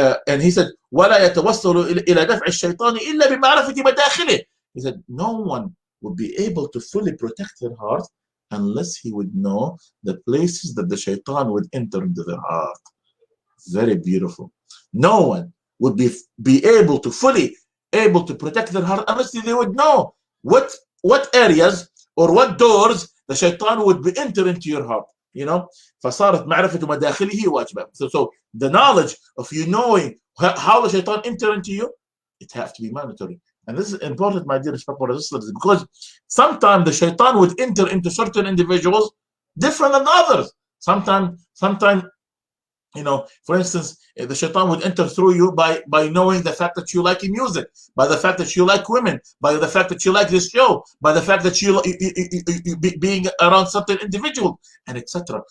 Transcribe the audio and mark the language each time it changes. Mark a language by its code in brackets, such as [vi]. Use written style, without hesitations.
[en] And he said, [ar] ولا يتوصل إلى دفع الشيطان إلا بمعرفة مداخله. [en] He said, no one would be able to fully protect their heart unless he would know the places that the shaitan would enter into their heart. Very beautiful. No one would be able to fully able to protect their heart unless they would know what areas or what doors the shaitan would be enter into your heart. You know, [ar] فصارت معرفة مداخله واجبة. [en] So the knowledge of you knowing how the shaitan enter into you, it has to be mandatory. And this is important, my dear sisters, because sometimes the shaitan would enter into certain individuals different than others. Sometimes, you know, for instance, the shaitan would enter through you by knowing the fact that you like music, by the fact that you like women, by the fact that you like this show, by the fact that you being around certain individual, and etc.